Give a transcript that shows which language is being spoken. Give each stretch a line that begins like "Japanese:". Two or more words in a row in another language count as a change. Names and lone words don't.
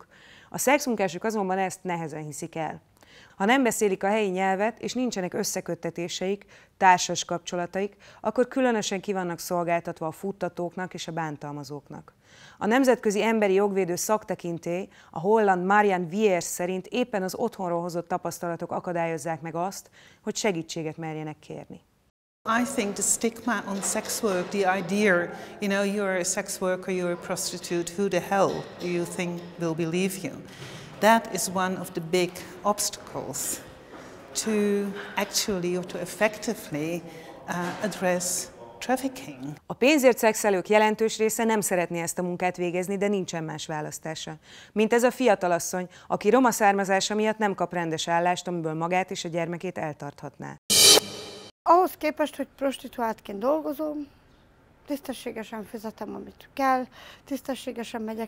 Hungarian: A szexmunkások azonban ezt nehezen hiszik el. Ha nem beszélik a helyi nyelvet, és nincsenek összeköttetéseik, társas kapcsolataik, akkor különösen ki vannak szolgáltatva a futtatóknak és a bántalmazóknak. A nemzetközi emberi jogvédő szaktekintély, a holland Marianne Wiers szerint éppen az otthonról hozott tapasztalatok akadályozzák meg azt, hogy segítséget merjenek kérni.
English: I think the stigma on sex work, the idea, you're a sex worker, you're a prostitute, who the hell do you think will believe you? That is one of the big obstacles to actually or to effectively address trafficking.
Hungarian: A pénzért szexelők jelentős része nem szeretné ezt a munkát végezni, de nincsen más választása. Mint ez a fiatalasszony, aki roma származása miatt nem kap rendes állást, amiből magát és a gyermekét eltarthatná. Ahhoz képest, hogy prostituáltként dolgozom, tisztességesen fizetem, amit kell, tisztességesen megyek.